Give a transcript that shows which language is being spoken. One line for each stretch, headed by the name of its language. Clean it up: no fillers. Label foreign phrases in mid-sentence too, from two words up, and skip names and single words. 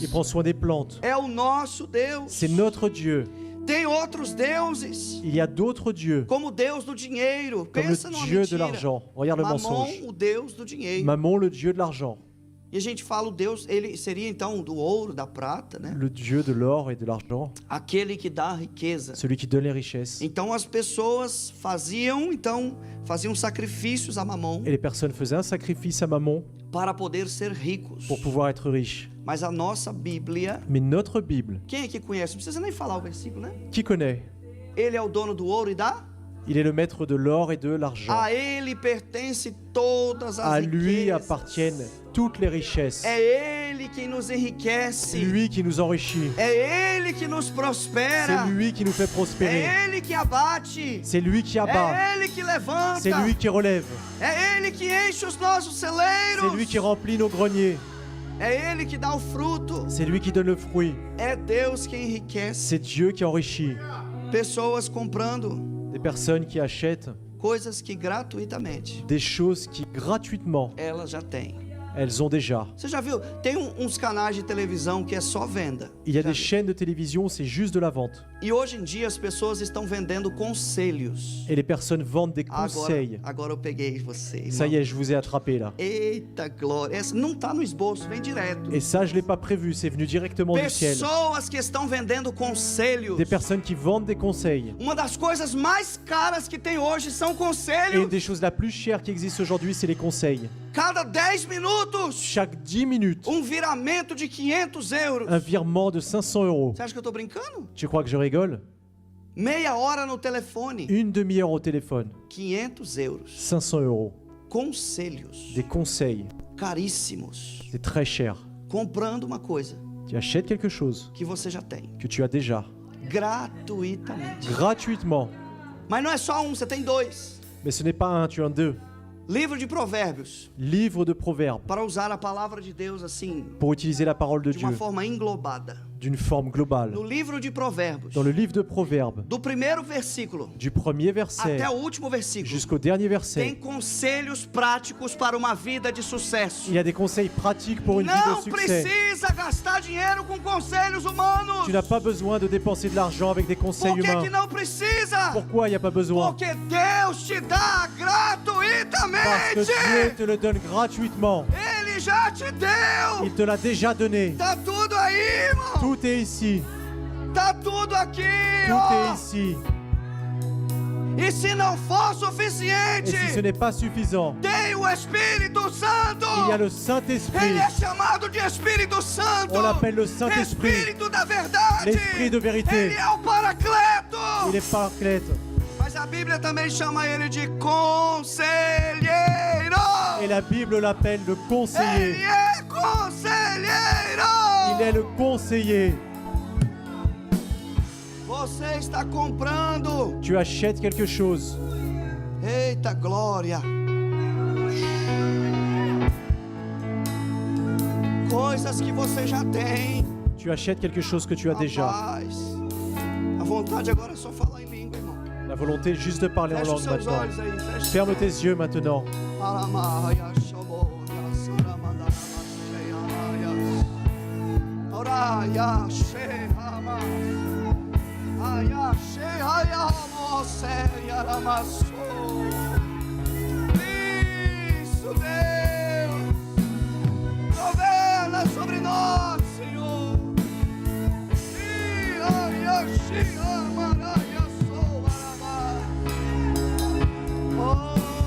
French: il prend soin des plantes.
Portuguese: É o nosso Deus.
French: C'est notre Dieu.
Portuguese: Tem outros deuses,
French: Il y a d'autres dieux,
Portuguese: como o Deus do dinheiro.
French: comme
Portuguese: Pensa
French: le
Portuguese: numa
French: Dieu de
Portuguese: mentira.
French: l'argent. Regarde le
Portuguese: Mamon,
French: mensonge.
Portuguese: o Deus do dinheiro.
French: Mammon, le Dieu de l'argent.
Portuguese: E a gente fala o Deus, ele seria então do ouro, da prata, né?
French: Le Dieu de l'or et de l'argent,
Portuguese: Aquele que dá a riqueza.
French: celui qui donne les richesses.
Portuguese: Então as pessoas faziam sacrifícios a Mamon
French: Et les personnes faisaient un sacrifice à Mammon
Portuguese: para poder ser ricos.
French: pour pouvoir être riches.
Portuguese: Mas a nossa Bíblia,
French: Mais notre Bible,
Portuguese: quem é que conhece? Não precisa nem falar o versículo, né?
French: qui connaît?
Portuguese: Ele é o dono do ouro e da?
French: Il est le maître de l'or et de l'argent.
Portuguese: A ele pertence todas as
French: À lui
Portuguese: riquezas.
French: appartiennent toutes les richesses.
Portuguese: É ele quem nos enriquece.
French: C'est lui qui nous enrichit.
Portuguese: É ele que nos prospera.
French: C'est lui qui nous fait prospérer.
Portuguese: É ele que abate.
French: C'est lui qui abat.
Portuguese: É ele que levanta.
French: C'est lui qui relève.
Portuguese: É ele que enche os nossos
French: C'est
Portuguese: celeiros.
French: lui qui remplit nos greniers.
Portuguese: É ele que dá o fruto.
French: C'est lui qui donne le fruit.
Portuguese: É Deus quem enriquece.
French: C'est Dieu qui enrichit.
Portuguese: Pessoas comprando
French: Des personnes qui achètent
Portuguese: coisas que gratuitamente
French: des choses qui gratuitement
Portuguese: elas já têm.
French: elles ont déjà.
Portuguese: Você já viu? Tem uns canais de televisão que é só venda.
French: Il y a
Portuguese: Já
French: des
Portuguese: viu?
French: chaînes de télévision où c'est juste de la vente.
Portuguese: E hoje em dia as pessoas estão vendendo conselhos.
French: Et les personnes vendent des conseils.
Portuguese: Agora eu peguei você.
French: Ça y
Portuguese: irmão.
French: est, je vous ai attrapé là.
Portuguese: Eita glória. Essa não tá no esboço, vem direto.
French: Et ça, je l'ai pas prévu, c'est venu directement du ciel.
Portuguese: Pessoas que estão vendendo conselhos.
French: Des personnes qui vendent des conseils.
Portuguese: Uma das coisas mais caras que tem hoje são
French: Et une
Portuguese: conselhos.
French: des choses la plus chères qui existent aujourd'hui, c'est les conseils.
Portuguese: Cada 10 minutos,
French: Chaque 10 minutes,
Portuguese: viramento de 500 euros.
French: un virement de 500 euros.
Portuguese: Você acha que eu tô brincando?
French: Tu crois que je rigole?
Portuguese: Meia hora no telefone,
French: Une demi-heure au téléphone,
Portuguese: 500 euros.
French: 500 euros.
Portuguese: Conselhos
French: Des conseils,
Portuguese: caríssimos.
French: c'est très cher.
Portuguese: Comprando uma coisa
French: Tu achètes quelque chose
Portuguese: que você já tem,
French: que tu as déjà,
Portuguese: gratuitamente.
French: gratuitement.
Portuguese: Mas não é só um, você tem dois.
French: Mais ce n'est pas un, tu en as deux.
Portuguese: Livro de Provérbios,
French: Livre de Proverbes,
Portuguese: para usar a palavra de Deus assim,
French: pour utiliser la parole de
Portuguese: de uma
French: Dieu
Portuguese: forma englobada.
French: d'une forme globale.
Portuguese: No livro de Provérbios,
French: Dans le livre de Proverbes,
Portuguese: do primeiro versículo
French: du premier verset
Portuguese: até o último versículo,
French: jusqu'au dernier
Portuguese: tem
French: verset,
Portuguese: conselhos práticos para uma vida de sucesso.
French: il y a des conseils pratiques pour une vie
Portuguese: Não
French: de succès.
Portuguese: precisa gastar dinheiro com conselhos humanos.
French: Tu n'as pas besoin de dépenser de l'argent avec des conseils
Portuguese: Por que
French: humains.
Portuguese: que não precisa?
French: Pourquoi il n'y a pas besoin?
Portuguese: Porque Deus te dá
French: Parce que
Portuguese: gratuitamente.
French: Dieu te le donne gratuitement.
Portuguese: Ele já te deu.
French: Il te l'a déjà donné.
Portuguese: Tá tudo aí, irmão.
French: Tout est ici.
Portuguese: Tá tudo aqui.
French: Tout
Portuguese: ó.
French: est ici.
Portuguese: E se não for
French: Et
Portuguese: suficiente,
French: si ce n'est pas suffisant,
Portuguese: tem o Espírito Santo.
French: il y a le
Portuguese: Ele
French: Saint-Esprit.
Portuguese: é chamado de Espírito Santo.
French: On l'appelle le Saint-Esprit.
Portuguese: Espírito da verdade.
French: L'Esprit de vérité.
Portuguese: Ele é o Paracleto.
French: Il est paraclète.
Portuguese: Mas a Bíblia também chama ele de conselheiro.
French: Et la Bible l'appelle le
Portuguese: Ele
French: conseiller.
Portuguese: é conselheiro.
French: Il est le conseiller.
Portuguese: Você está comprando.
French: Tu achètes quelque chose.
Portuguese: Eita glória. Coisas que você já tem.
French: Tu achètes quelque chose que tu as déjà.
Portuguese: Rapaz, a vontade agora é só falar em língua, irmão.
French: La volonté est juste de parler en
Portuguese: Fecha os
French: langue
Portuguese: seus
French: maintenant.
Portuguese: olhos aí. Fecha.
French: Ferme tes yeux maintenant. Aramaya, shaboya, saramandana, sheyamaya. Oraya, sheyama. Aya, sheyaya, moseya, ramasso.
Portuguese: Isso, Deus. Governa sobre nós, Senhor. Aya, sheyamaraya, soarama. Oh.